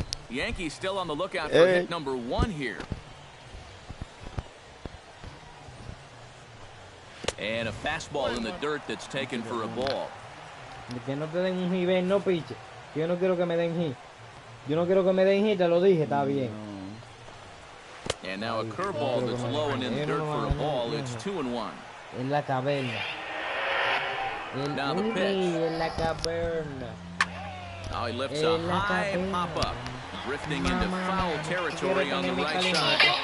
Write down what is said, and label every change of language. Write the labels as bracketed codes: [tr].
[en] Yankees still on the lookout for hit number 1 here. And a fastball in the dirt that's taken for a ball. [es] Que no te den un hit, ven, no piche. Yo no quiero que me den hit. Yo no quiero que me den hit, te lo dije, está bien. [en] And now a curveball that's low and in the dirt for a ball. It's 2-1. [es] En la caverna. [en] Now the pitch. [es] En la caverna. [en] Now he lifts a high pop-up, drifting into foul territory on the right side.